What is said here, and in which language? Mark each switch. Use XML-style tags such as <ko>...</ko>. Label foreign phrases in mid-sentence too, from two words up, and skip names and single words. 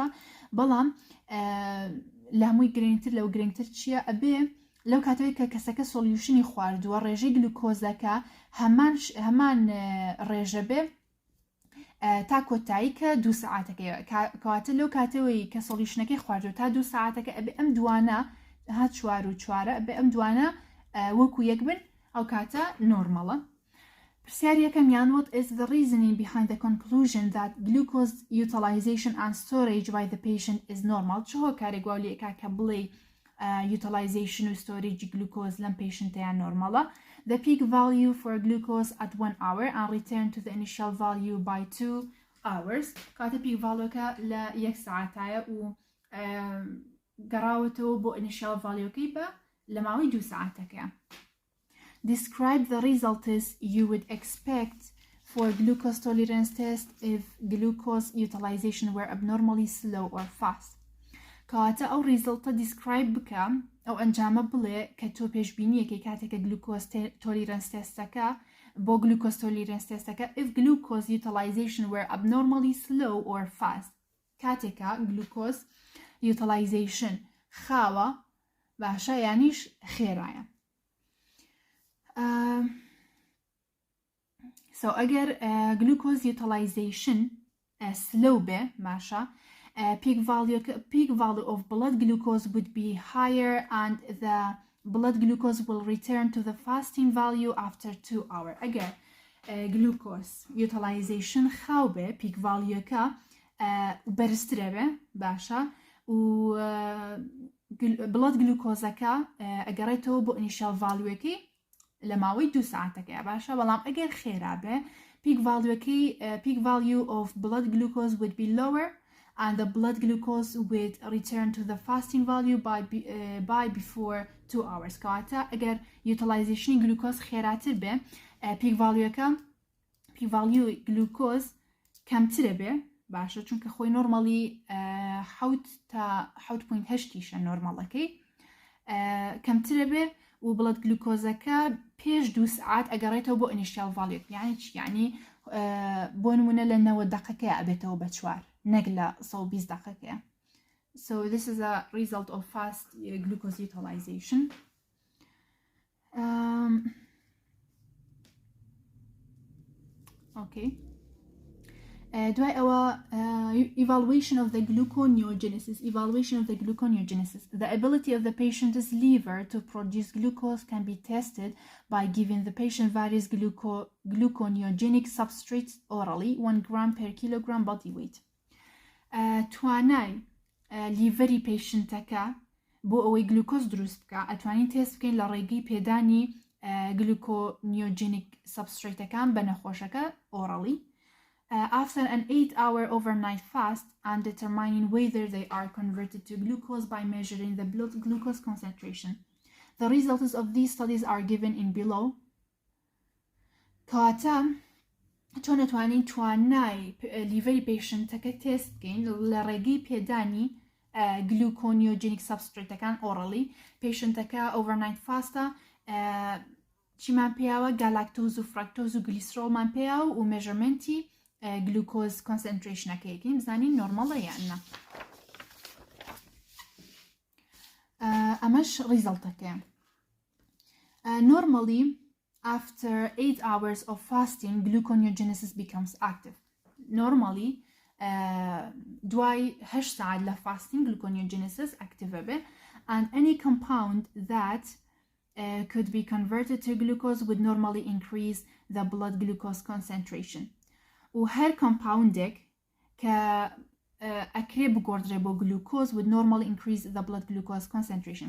<ckb>بەڵام لە هەمووی گرنگتر لەو گرنگتر چییە ئەبێ لەو کاتەوەی کە کەسەکە سۆلیوشنی خواردووە ڕێژەی گلوکۆزەکە هەمان ڕێژە بێ تا کۆتایی کە 2 ساعتەکەیەوە کەواتە لەو کاتەوەی کە سۆلیوشنەکەی خواردووە تا 2 ساعتەکە ئەبێ ئەم دوانە هات 4 و 4 ئەبێ ئەم دوانە وەکو یەک بن ئەو کاتە نۆرمەڵە.</ckb> <en>پرسیاریەکەمیان what is the reasoning behind the conclusion that glucose utilization and storage by the patient is normal.</en> <ckb>چ هۆکارێک گواو لێکا کە بڵێ utilization و</ckb> <en>storage glucose</en> <ckb>لەم patientەیان نۆرمەڵە.</ckb> <en>The peak value for glucose at 1 hour and return to the initial value by 2 hours.</en> <ckb>کاتە</ckb> <en>peak valueکە</en> <ckb>لە 1 ساعتایە و گەڕاوەتەوە بۆ</ckb> <en>initial valueکەی</en> <ckb>بە لە ماوەی 2 ساعتەکە.</ckb> <en>Describe the results you would expect for glucose tolerance test if glucose utilization were abnormally slow or fast.</en> <ckb>کەواتە ئەو ریزڵتە دیسکرایب بکە ئەو ئەنجامە بڵێ کە تۆ پێشبینیەکەی کاتێکە گلوکۆز تۆلیرەنس تێستەکە بۆ گلوکۆز تۆلیرەنس تێستەکە</ckb> <en>if glucose utilization were abnormally slow or fast</en> <ckb>کاتێکە گلوکۆز utilization خاوە باشە یانیش خێرایە.</ckb> <en>So ئەگەر glucose utilization slow</en> <ckb>بێ باشە</ckb> <en>peak value of blood glucose would be higher and the blood glucose will return to the fasting value after 2 hours.</en> <ckb>ئەگەر</ckb> <en>glucose utilization</en> <ckb>خاو بێ</ckb> <en>peak value</en> <ckb>کە بەرزترە بێ باشە و</ckb> <en>blood glucose-ەکە</en> <ckb>ئەگەڕێتەوە بۆ</ckb> <en>initial value-ەکەی</en> <ckb>لە ماوەی 2 ساعتەکەیە باشە بەڵام ئەگەر خێرا بێ</ckb> <en>peak value of blood glucose would be lower and the blood glucose would return to the fasting value by before 2 hours.</en> <ckb>کەواتە ئەگەر</ckb> <en>utilization glucose</en> <ckb>خێراتر بێ</ckb> <en>peak value glucose</en> <ckb>کەمترە بێ باشە چونکە خۆی نۆرمالی 7 تا 7.8 نۆرماڵەکەی کەمترە بێ و بڵد گلوکۆزەکە پێش 2 ساعت ئەگەڕێتەوە بۆ</ckb> <en>initial value</en> <ckb>یعنی چی یعنی بۆ نمونە لە 90 دقیقەیە ئەبێتەوە بە 4 نەک لە 120 دقیقەیە.</ckb> <en>So this is a result of fast glucose utilization. Okay.</en> <ckb>دوای ئەوە</ckb> <en>evaluation of the gluconeogenesis. The ability of the patient's liver to produce glucose can be tested by giving the patient various gluconeogenic substrates orally 1 gram per kilogram body weight.</en> <ckb>توانای لیڤەری پێشنتەکە بۆ ئەوەی گلوکۆز دروست بکە ئەتوانین تێست بکەین لە ڕێگەی پێدانی</ckb> <en>gluconeogenic substrateەکان</en> <ckb>بە نەخۆشەکە</ckb> <en>orally after an 8-hour overnight fast and determining whether they are converted to glucose by measuring the blood glucose concentration. The results of these studies are given in below.</en> <ckb>کەواتە تۆ نەتوانین توانای لیڤەری پێشنتەکە تێست بکەین لە ڕێگەی پێدانی</ckb> <en>gluconeogenic substrateەکان</en> <ckb>orally پێشنتەکە</ckb> <en>overnight fastە</en> <ckb>چیمان پێیاوە گالاکتۆز و فرەکتۆز و گلیسرۆڵمان پێیاوە و مێژەرمنتی</ckb> <en>glucose concentrationەکەیەکەی</en> <ckb>بزانین نۆرمەڵە یاننا ئەمەش ریزڵتەکە</ckb> <en>normally after 8 hours of fasting gluconeogenesis becomes active. Normally</en> <ckb>دوای 8 ساعت لە</ckb> <en>fasting gluconeogenesis active بێ and any compound that could be converted to glucose would normally increase the blood glucose concentration.</en> <ckb>و هەر کۆمپاوندێک کە ئەکرێ بگۆڕدرێ بۆ گلوکۆز</ckb> <en>would normally increase the blood glucose concentration.</en>